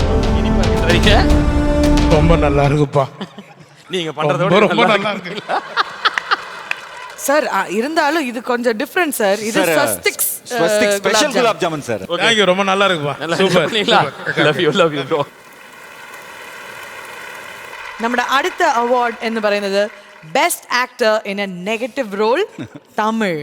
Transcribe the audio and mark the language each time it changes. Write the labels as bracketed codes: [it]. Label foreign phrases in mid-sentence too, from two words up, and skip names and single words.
[ta] இனிப்பா இருக்குறீங்க? ரொம்ப நல்லா இருக்குப்பா. நீங்க பண்றதோட ரொம்ப நல்லா இருக்கு. சார் இருந்தாலும் இது கொஞ்சம் டிஃபரண்ட் சார். இது ஸ்வஸ்திக் ஸ்பெஷல் குலாப் ஜாமுன் சார். [en] thank you, [ta] ரொம்ப நல்லா இருக்குப்பா. சூப்பர். [en] love you bro. [ml] നമ്മുടെ അടുത്ത അവാർഡ് എന്ന് പറയുന്നത് [en] best actor in a negative role [ml] തമിഴ്.